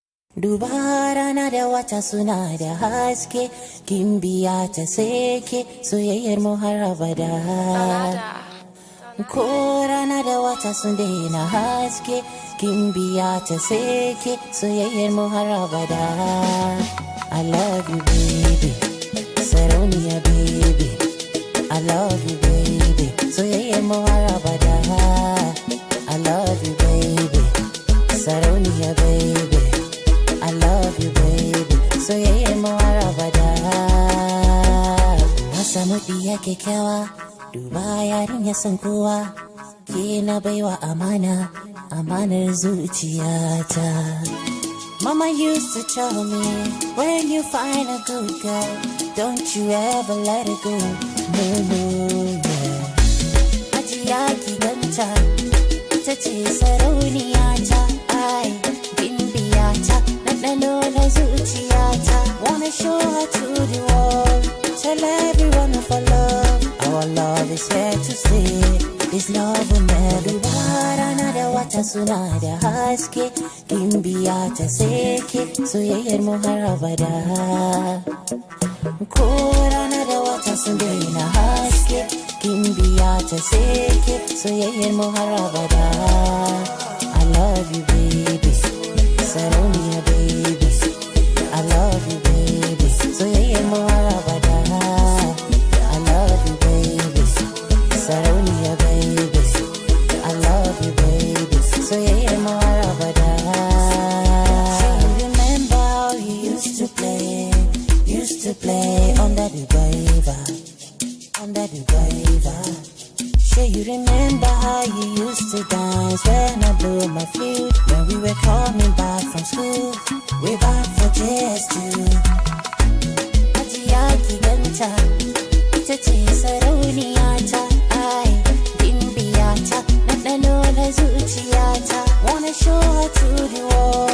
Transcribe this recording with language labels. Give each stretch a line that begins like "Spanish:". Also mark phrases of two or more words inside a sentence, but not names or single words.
Hausa: Duba rana da wata suna da haske, kin biya ta seke soyayyar mu har abada. Ko rana da wata sun daina haske, kin biya ta seke soyayyar mu har abada.
English: I love you baby, Sarauniya baby. I love you baby,
Hausa: soyayyar mu har abada.
English: I love you baby, Sarauniya baby. I love you baby,
Hausa: soyayyar mu har abada. Na samu diya kyakkyawa, duba yarinya san kowa, ke na baiwa amana, amanar zuciyata.
English: Mama used to tell me, when you find a good girl, don't you ever let it go, no, no, yeah.
Hausa: Ajiya ki ganta, ita ce sarauniyata, ai, bimbiyata, ɗanɗano na zuciyata.
English: Wanna show her to the world, tell everyone of our love is here to stay. This love will never die.
Hausa: Rana da wata suna da haske, kin biya ta seke soyayyar mu har abada. Ko rana da wata sun daina haske, kin biya ta seke soyayyar mu har abada.
English: I love you baby, Sarauniya baby. I love you baby,
Hausa: soyayyar mu har abada.
English: I love you baby, Sarauniya baby. I love you baby,
Hausa: soyayyar mu har abada.
English: Remember how you used to play under the waiver, under the waiver. Sure you remember how you used to dance when I blew my flute, when we were coming back from school, way back for JS2.
Hausa: Ajiya ki ganta, ita ce sarauniyata, ai, bimbiyata, ɗanɗano na zuciyata.
English: Wanna show her to the world,